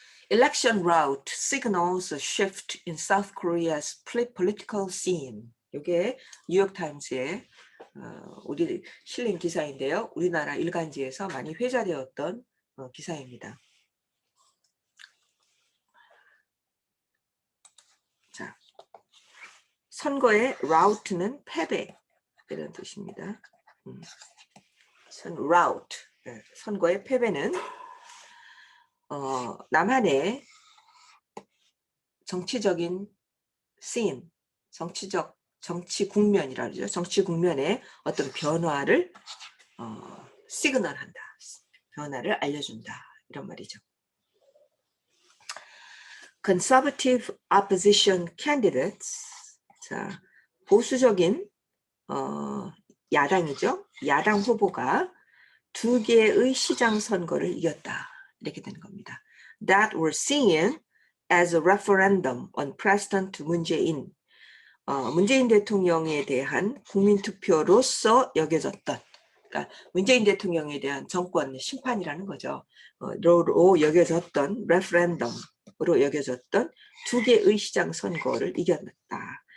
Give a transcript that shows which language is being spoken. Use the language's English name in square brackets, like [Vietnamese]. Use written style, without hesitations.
[English] Election rout signals a shift in South Korea's political scene. [Korean] 이게 뉴욕타임스의 우리 실린 기사인데요. 우리나라 일간지에서 많이 회자되었던 기사입니다. 자, 선거의 rout는 패배 이런 뜻입니다. rout, 선거의 패배는 남한의 정치적인 scene, 정치 국면이라 그러죠. 정치 국면의 어떤 변화를 시그널한다. 변화를 알려준다. 이런 말이죠. [English] Conservative opposition candidates. [Korean] 자, 보수적인 야당이죠. 야당 후보가 2개의 시장 선거를 이겼다. 이렇게 되는 겁니다. [English] That were seen as a referendum on President Moon Jae-in. [Korean] 문재인 대통령에 대한 국민투표로서 여겨졌던, 그러니까 문재인 대통령에 대한 정권 심판이라는 거죠. 로 여겨졌던 레퍼런덤으로 여겨졌던 2개의 시장 선거를 이겼다.